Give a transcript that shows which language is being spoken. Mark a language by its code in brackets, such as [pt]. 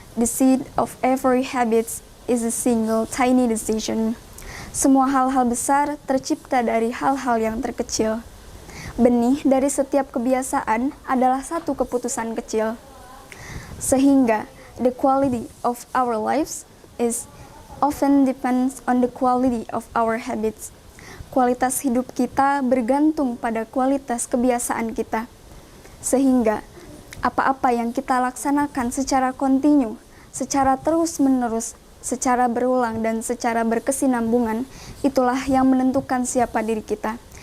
[en] The seed of every habit is a single tiny decision. [id] Semua hal-hal besar tercipta dari hal-hal yang terkecil. Benih dari setiap kebiasaan adalah satu keputusan kecil. Sehingga [en] the quality of our lives is often depends on the quality of our habits. [id] Kualitas hidup kita bergantung pada kualitas kebiasaan kita. Sehingga apa-apa yang kita laksanakan secara kontinu, secara terus-menerus, secara berulang dan secara berkesinambungan, itulah yang menentukan siapa diri kita.